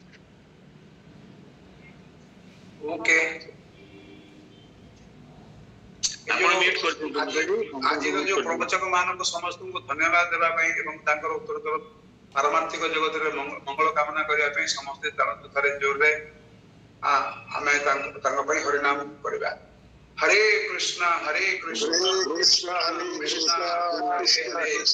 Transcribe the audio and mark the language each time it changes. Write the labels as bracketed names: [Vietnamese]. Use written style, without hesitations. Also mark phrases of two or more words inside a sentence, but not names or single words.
[Odia] ओके ଆଜିର ଯୋଉ ପ୍ରବଚକ ମାନଙ୍କୁ ସମସ୍ତଙ୍କୁ ଧନ୍ୟବାଦ ଦେବା ପାଇଁ ଏବଂ ତାଙ୍କର ଉତ୍ତର ପାରମାର୍ଥିକ ଜଗତରେ ମଙ୍ଗଳ କାମନା କରିବା ପାଇଁ ସମସ୍ତେ ଥରେ ଜୋରରେ ଆମେ ତାଙ୍କ ପାଇଁ ହରିନାମ କରିବା। [Hindi] हरे कृष्णा हरे कृष्णा कृष्णा कृष्णा हरे